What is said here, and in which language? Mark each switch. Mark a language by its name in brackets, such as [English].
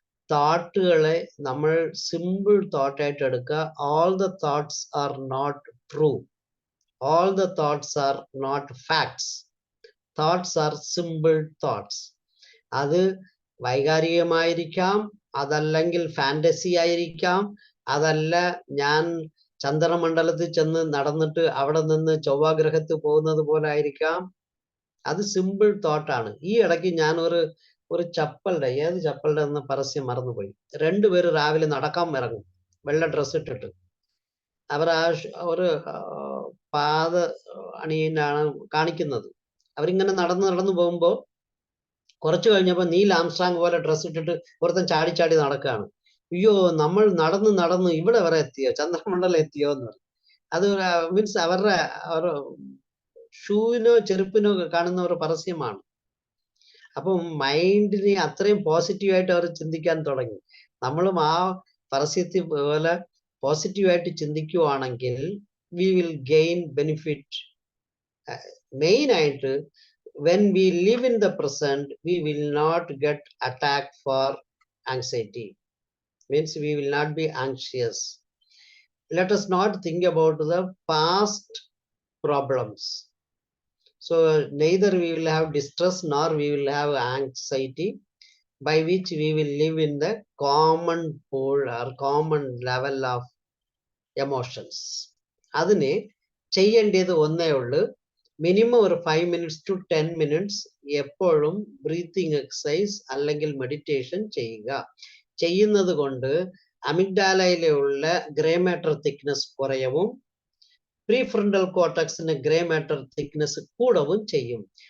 [Malayalam] തോട്ടുകളെ നമ്മൾ സിമ്പിൾ തോട്ടായിട്ട് എടുക്കുക. [English] all the thoughts are not true. all the thoughts are not facts. thoughts are simple thoughts. [Malayalam] അത് വൈകാരികമായിരിക്കാം, അതല്ലെങ്കിൽ fantasy ആയിരിക്കാം, അതല്ല ഞാൻ ചന്ദ്രമണ്ഡലത്തിൽ ചെന്ന് നടന്നിട്ട് അവിടെ നിന്ന് ചൊവ്വാഗ്രഹത്തിൽ പോകുന്നത് പോലെ ആയിരിക്കാം. അത് സിമ്പിൾ തോട്ടാണ്. ഈ ഇടയ്ക്ക് ഞാൻ ഒരു ചപ്പലിന്റെ ഏത് ചപ്പലിന്റെ എന്ന് പരസ്യം മറന്നുപോയി. രണ്ടുപേര് രാവിലെ നടക്കാൻ ഇറങ്ങും, വെള്ള ഡ്രസ് ഇട്ടിട്ട്. അവർ ഒരു പാത അണിയാണ് കാണിക്കുന്നത്. അവരിങ്ങനെ നടന്നു പോകുമ്പോ കുറച്ചു കഴിഞ്ഞപ്പോ നീൽ ആംസ്ട്രാങ് പോലെ ഡ്രസ് ഇട്ടിട്ട് ഒരുത്തൻ ചാടി നടക്കുകയാണ്. അയ്യോ, നമ്മൾ നടന്ന് ഇവിടെ വരെ എത്തിയോ, ചന്ദ്രമണ്ഡലം എത്തിയോ എന്ന് പറഞ്ഞു. അത് മീൻസ് അവരുടെ ഒരു ഷൂവിനോ ചെരുപ്പിനോ കാണുന്ന ഒരു പരസ്യമാണ്. അപ്പം മൈൻഡിനെ അത്രയും പോസിറ്റീവായിട്ട് അവർ ചിന്തിക്കാൻ തുടങ്ങി. നമ്മളും ആ പരസ്യത്തിൽ പോലെ പോസിറ്റീവായിട്ട് ചിന്തിക്കുവാണെങ്കിൽ [English] we will gain benefit. [Malayalam] Main ആയിട്ട് [English] when we live in the present, we will not get attacked for anxiety. Means we will not be anxious. Let us not think about the past problems. So neither we will have distress nor we will have anxiety, by which we will live in the common pool or common level of emotions. [Malayalam] അതിനെ ചെയ്യേണ്ടത് ഒന്നേ ഉള്ളൂ. Minimum ഒരു [English] 5 minutes to 10 minutes [Malayalam] എപ്പോഴും breathing exercise അല്ലെങ്കിൽ meditation ചെയ്യുക. ചെയ്യുന്നത് കൊണ്ട് അമിഗ്ഡാലയിലുള്ള grey matter thickness കുറയവും prefrontal കോർട്ടക്സിന് grey matter thickness കൂടവും ചെയ്യും.